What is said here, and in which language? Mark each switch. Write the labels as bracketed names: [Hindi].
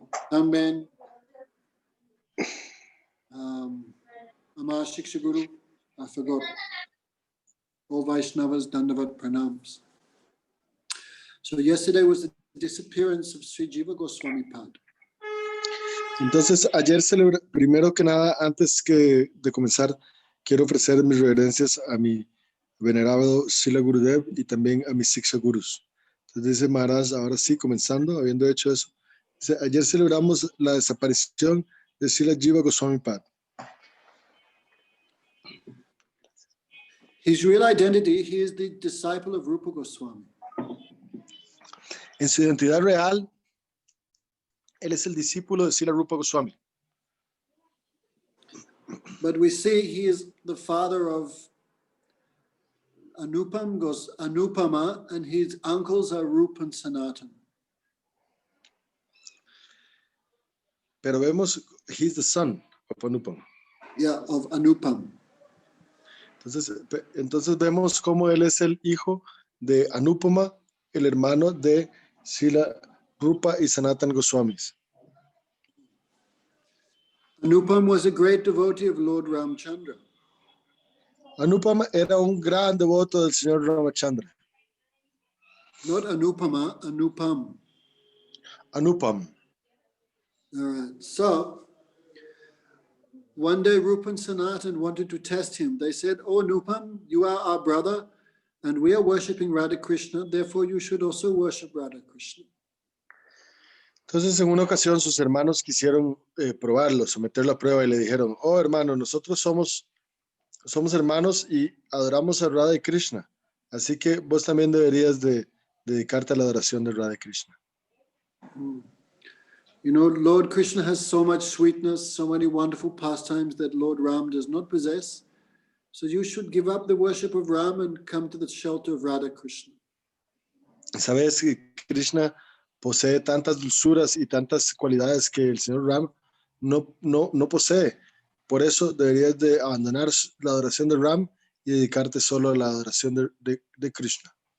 [English] También Ama Shiksha Guru, I forgot. All Vaishnavas, Dandavat Pranams. So yesterday was the disappearance of Sri Jiva Goswami Pad. [Spanish] Entonces, ayer primero que nada, antes de comenzar, quiero ofrecer mis reverencias a mi venerado Srila Gurudev y también a mis Siksha Gurus. Entonces dice Maharaj, ahora sí, comenzando, habiendo hecho eso, dice, ayer celebramos la desaparición de Srila Jiva Goswami Pad. [English] His real identity, he is the disciple of Rupa Goswami. [Spanish] En su identidad real, él es el discípulo de Srila Rupa Goswami. [English] But we see he is the father of Anupama, and his uncles are Rupa and Sanatan. [Spanish] Pero vemos, [English] he's the son of Anupam. Yeah, of Anupam. [Spanish] Entonces vemos cómo él es el hijo de Anupama, el hermano de Srila Rupa y Sanatan Goswamis. [English] Anupam was a great devotee of Lord Ramchandra. [Spanish] Anupama era un gran devoto del señor Ramachandra. [English] Not Anupama, Anupam. Anupam. All right. So, one day Rupa and Sanatan wanted to test him. They said, "Oh, Anupam, you are our brother, and we are worshipping Radha Krishna. Therefore, you should also worship Radha Krishna." [Spanish] Entonces, en una ocasión, sus hermanos quisieron probarlo, someterlo a prueba y le dijeron, oh, hermano, nosotros somos hermanos y adoramos a Radha y Krishna. Así que vos también deberías de dedicarte a la adoración de Radha y Krishna. [English] You know, Lord Krishna has so much sweetness, so many wonderful pastimes that Lord Ram does not possess. So you should give up the worship of Ram and come to the shelter of Radha Krishna. [Spanish] Sabes que Krishna posee tantas dulzuras y tantas cualidades que el señor Ram no posee. Por eso deberías de abandonar la adoración de Ram y dedicarte solo a la adoración de Krishna.